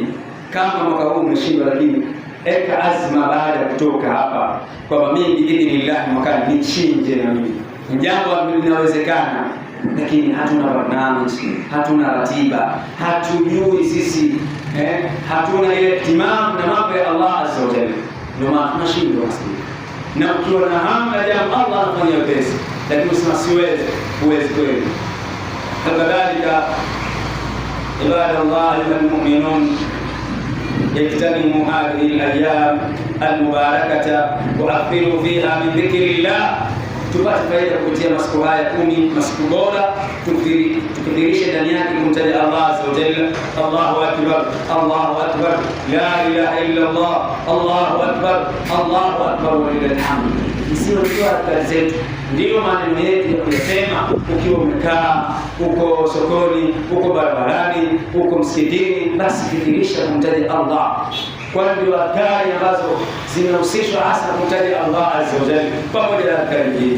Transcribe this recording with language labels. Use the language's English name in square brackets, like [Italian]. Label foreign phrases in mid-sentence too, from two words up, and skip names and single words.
[Swahili] Kama mwaka huu umeshindwa, lakini eka azma baada ya kutoka hapa kwamba mimi biidhnillah mwakani nichinje, na mimi jambo linawezekana, lakini hatuna barnamij, hatuna ratiba, hatujui sisi hatuna ile timamu na mambo ya Allah [Arabic] عز وجل, [Swahili] ndio maana tunashindwa. Na ukiwa na hamu ya jambo Allah anafanya wepesi, lakini usema siwezi, huwezi kweli. [Arabic] كذلك عباد الله المؤمنون اجتنبوا هذه الايام المباركه واكثروا فيها من ذكر الله. [Swahili] Tupate faida kupitia masiku haya 10, masiku bora, tukithirishe ndani yake kumtaja Allah [Arabic] عز وجل. الله أكبر الله أكبر لا إله إلا الله الله أكبر الله أكبر ولله الحمد. [Swahili] Isiwe kwa kazi zetu ndio maneno yetu ya kusema, ukiwa umekaa uko sokoni, uko barabarani, uko msikitini, basi kithirisha kumtaja Allah, kwani ndio adhkari ambazo zinahusishwa hasa kumtaja Allah [Arabic] عز وجل [Swahili] pamoja na adhkari nyingine.